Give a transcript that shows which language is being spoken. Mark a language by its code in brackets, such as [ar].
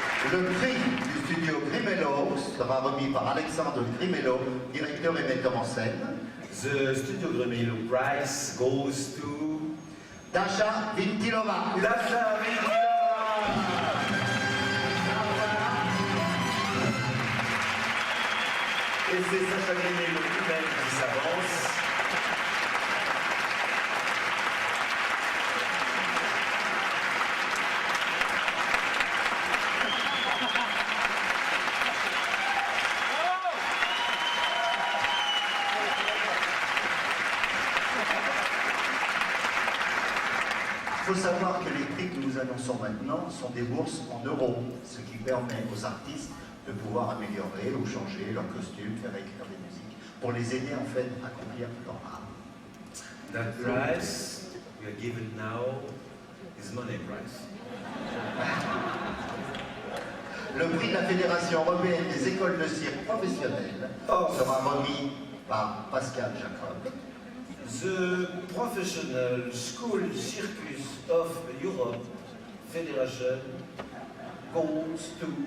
[fr] Le prix du studio Grimello sera remis par Alexandre Grimello, directeur et metteur en scène. [en] The Studio Grimello prize goes to Dasha Vittilova. Dasha Vittilova. [fr] Et c'est Sacha Grimello lui-même qui s'avance. Il faut savoir que les prix que nous annonçons maintenant sont des bourses en euros, ce qui permet aux artistes de pouvoir améliorer ou changer leur costume, faire écrire des musiques, pour les aider en fait à accomplir leur art. [en] That price we are given now is money price. [fr] Le prix de la Fédération européenne des écoles de cirque professionnelles sera remis par Pascal Jacob. [en] The Professional School Circus of Europe Federation goes to